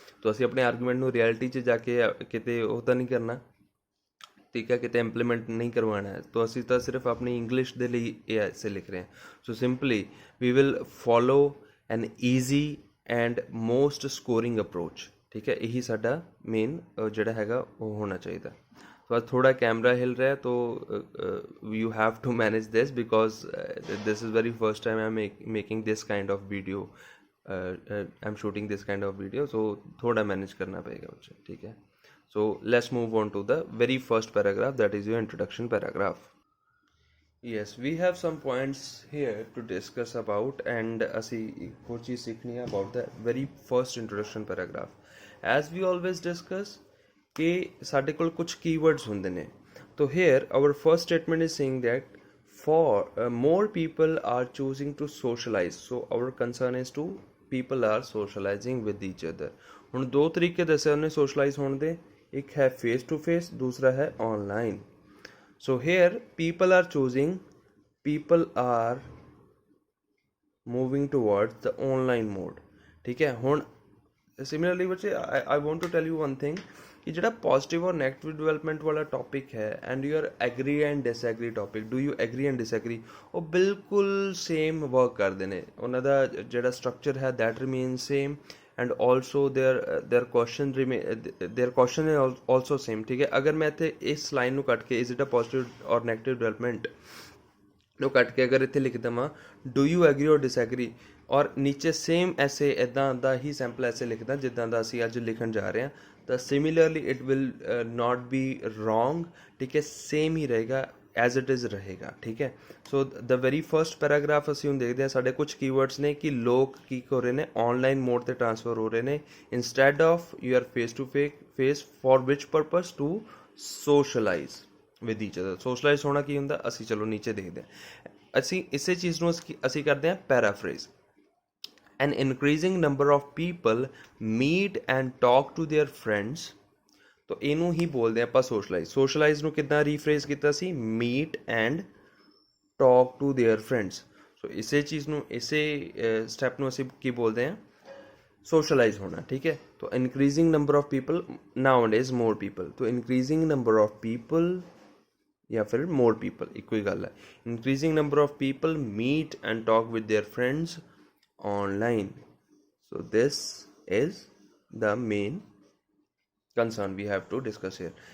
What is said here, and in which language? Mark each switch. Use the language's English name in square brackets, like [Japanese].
[Punjabi] ਤਾਂ ਅਸੀਂ ਆਪਣੇ ਆਰਗੂਮੈਂਟ ਨੂੰ ਰਿਐਲਿਟੀ 'ਚ ਜਾ ਕੇ ਕਿਤੇ ਉਹ ਤਾਂ ਨਹੀਂ ਕਰਨਾ, ਠੀਕ ਹੈ, ਕਿਤੇ ਇੰਪਲੀਮੈਂਟ ਨਹੀਂ ਕਰਵਾਉਣਾ ਹੈ। ਤਾਂ ਅਸੀਂ ਤਾਂ ਸਿਰਫ ਆਪਣੀ ਇੰਗਲਿਸ਼ ਦੇ ਲਈ ਇਹ ਐਸੇ ਲਿਖ ਰਹੇ ਹਾਂ। [English] so simply we will follow an easy and most scoring approach, [Punjabi] ਠੀਕ ਹੈ। ਇਹੀ ਸਾਡਾ ਮੇਨ ਜਿਹੜਾ ਹੈਗਾ ਉਹ ਹੋਣਾ ਚਾਹੀਦਾ। [Hindi] तो आज थोड़ा कैमरा हिल रहा है तो [English] you have to manage this because this is very first time I'm making this kind of video, I'm shooting this kind of video, so [Hindi] थोड़ा manage करना पड़ेगा बच्चे, ठीक है। [English] So let's move on to the very first paragraph, that is your introduction paragraph. Yes, we have some points here to discuss about, and [Punjabi] ਅਸੀਂ ਇੱਕ ਹੋਰ ਚੀਜ਼ ਸਿੱਖਣੀ ਹੈ [English] about the very first introduction paragraph. As we always discuss [Punjabi] ਕਿ ਸਾਡੇ ਕੋਲ ਕੁਝ keywords ਹੁੰਦੇ ਨੇ. [English] So here our first statement is saying that for more people are choosing to socialize. So our concern is to people are socializing with each other. [Punjabi] ਹੁਣ ਦੋ ਤਰੀਕੇ ਦੱਸੇ ਉਹਨੇ socialize ਹੋਣ ਦੇ, ਇੱਕ ਹੈ [English] face to face, [Punjabi] ਦੂਸਰਾ ਹੈ online. [English] So here people are choosing, people are moving towards the online mode. [Hindi] ठीक है. [English] ਹੁਣ similarly ਬੱਚੇ I want to tell you one thing ਕਿ ਜਿਹੜਾ ਪੋਜ਼ਿਟਿਵ ਔਰ ਨੈਗੇਟਿਵ ਡਿਵੈਲਪਮੈਂਟ ਵਾਲਾ ਟੌਪਿਕ ਹੈ and you are agree and disagree topic, do you agree and disagree, [Punjabi] ਉਹ ਬਿਲਕੁਲ ਸੇਮ ਵਰਕ ਕਰਦੇ ਨੇ. ਉਹਨਾਂ ਦਾ ਜਿਹੜਾ ਸਟਰਕਚਰ ਹੈ [English] That remain same and also their question is also same. [Hindi] ठीक है. अगर मैं इत्थे इस लाइन [Punjabi] ਨੂੰ ਕੱਟ ਕੇ [English] is it a positive or negative development [Punjabi] ਨੂੰ ਕੱਟ ਕੇ ਅਗਰ ਇੱਥੇ ਲਿਖ ਦੇਵਾਂ [English] do you agree or disagree, [Punjabi] ਔਰ ਨੀਚੇ ਸੇਮ ਐਸੇ ਇੱਦਾਂ ਦਾ ਹੀ ਸੈਂਪਲ ਐਸੇ ਲਿਖਦਾ ਜਿੱਦਾਂ ਦਾ ਅਸੀਂ ਅੱਜ ਲਿਖਣ ਜਾ ਰਹੇ ਹਾਂ, ਤਾਂ [English] Similarly it will not be wrong. [Punjabi] ਠੀਕ ਹੈ. ਸੇਮ ਹੀ ਰਹੇਗਾ [English] as it is [Punjabi] ਰਹੇਗਾ. ਠੀਕ ਹੈ. [English] so the very first paragraph [Punjabi] ਅਸੀਂ ਹੁਣ ਦੇਖਦੇ ਹਾਂ. ਸਾਡੇ ਕੁਝ ਕੀਵਰਡਸ ਨੇ ਕਿ ਲੋਕ ਕੀ ਹੋ ਰਹੇ ਨੇ, ਆਨਲਾਈਨ ਮੋਡ 'ਤੇ ਟ੍ਰਾਂਸਫਰ ਹੋ ਰਹੇ ਨੇ [English] Instead of your face to face, for which purpose to socialize with each other. [Punjabi] Socialise ਹੋਣਾ ਕੀ ਹੁੰਦਾ, ਅਸੀਂ ਚਲੋ ਨੀਚੇ ਦੇਖਦੇ ਹਾਂ. ਅਸੀਂ ਇਸੇ ਚੀਜ਼ ਨੂੰ ਅਸੀਂ ਕਰਦੇ ਹਾਂ ਪੈਰਾਫਰੇਜ਼. [English] An increasing number of people meet and talk to their friends. [Punjabi] तो ਇਹਨੂੰ ਹੀ ਬੋਲਦੇ ਆਪਾਂ ਸੋਸ਼ਲਾਈਜ਼ ਨੂੰ ਕਿੱਦਾਂ ਰੀਫਰੇਜ਼ ਕੀਤਾ ਸੀ, [English] Meet and talk to their friends. [Punjabi] ਸੋ ਇਸੇ ਚੀਜ਼ ਨੂੰ, ਇਸੇ ਸਟੈਪ ਨੂੰ ਅਸੀਂ ਕੀ ਬੋਲਦੇ ਹਾਂ, ਸੋਸ਼ਲਾਈਜ਼ ਹੋਣਾ. ਠੀਕ ਹੈ. [English] तो increasing number of people, nowadays more people, तो increasing number of people [Hindi] या फिर [English] more people [Punjabi] ਇੱਕੋ ਹੀ ਗੱਲ ਹੈ. [English] increasing number of people meet and talk with their friends online. So this is the main concern we have to discuss here.